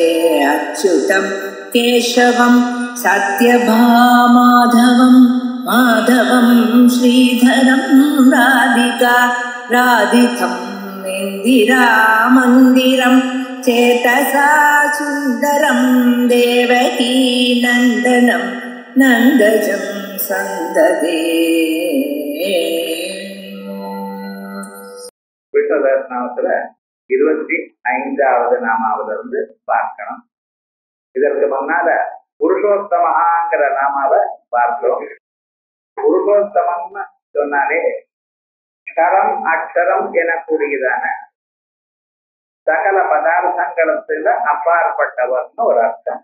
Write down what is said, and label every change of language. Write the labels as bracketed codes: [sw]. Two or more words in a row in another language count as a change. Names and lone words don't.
[sa] अच्युतं केशवं सत्यभामाधवं माधवं श्रीधरं राधितं इन्दिरामन्दिरं चेतसा सुन्दरं देवकी नन्दनं नन्दजं सन्ददे। [ta] விஷ்ணுதர்நாமத்துல 25வது நாமாவிலிருந்து பார்க்கணும். இதற்கு முன்னால புருஷோத்தமங்கிற நாமாவை பார்த்தோம். புருஷோத்தமம்னு சொன்னாலே கரம் அக்ஷரம் எனக்கூடியதான சகல பதார்த்தங்களத்துல அப்பாற்பட்டவர்னு ஒரு அர்த்தம்.